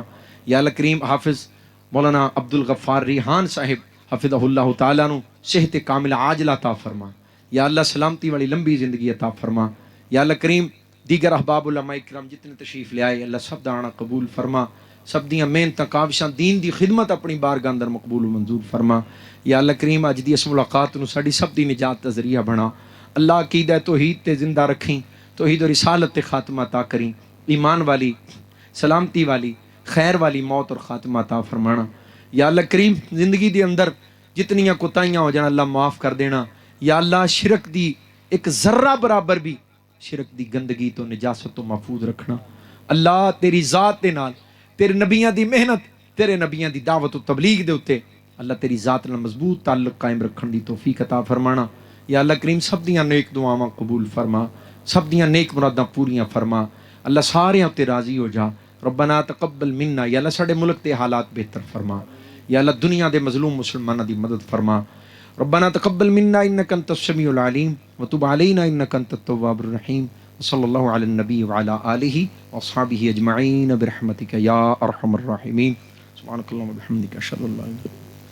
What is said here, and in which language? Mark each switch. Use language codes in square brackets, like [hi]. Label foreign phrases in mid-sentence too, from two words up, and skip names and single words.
[pa] یا اللہ کریم حافظ مولانا عبد الغفار ریحان صاحب حفظہ اللہ تعالیٰ نو صحت کاملہ عاجل عطا فرما۔ یا اللہ سلامتی والی لمبی زندگی عطا فرما۔ یا اللہ کریم دیگر احباب علماء کرام جتنے تشریف لے آئے اللہ سب دانا قبول فرما، سب دیاں محنتاں کاوشاں دین دی خدمت اپنی بارگاہ اندر مقبول و منظور فرما۔ یا اللہ کریم اج دی اس ملاقات نو ساڈی سب دی نجات دا ذریعہ بنا، اللہ عقیدہ توحید تے زندہ رکھیں، توحید و رسالت تے خاتمہ عطا کریں، ایمان والی سلامتی والی خیر والی موت اور خاتمہ عطا فرمانا۔ یا اللہ کریم زندگی دے اندر جتنیاں کوتاہیاں ہو جانا اللہ معاف کر دینا، یا اللہ شرک دی ایک ذرہ برابر بھی شرک دی گندگی تو نجاست تو محفوظ رکھنا۔ اللہ تیری ذات دے نال تیرے نبیاں دی محنت، تیرے نبیاں دی دعوت و تبلیغ دے اتے اللہ تیری ذات نال مضبوط تعلق قائم رکھن دی توفیق عطا فرمانا۔ یا اللہ کریم سب دیاں نیک دعاواں قبول فرما، سب دیاں نیک مراداں پوریاں فرما، اللہ سارے تے راضی ہو جا۔ [ar] ربنا تقبل منا، [pa] یا اللہ ساڈے ملک تے حالات بہتر فرما، یا اللہ دنیا دے مظلوم مسلماناں دی مدد فرما۔ [ar] ربنا تقبل منا انک انت السمیع العلیم وتب علینا انک انت التواب الرحیم، صلی اللہ علی النبی وعلی آلہ واصحابہ اجمعین برحمتک یا ارحم الراحمین۔ سبحانک اللہم وبحمدک اشہد ان لا الہ الا انت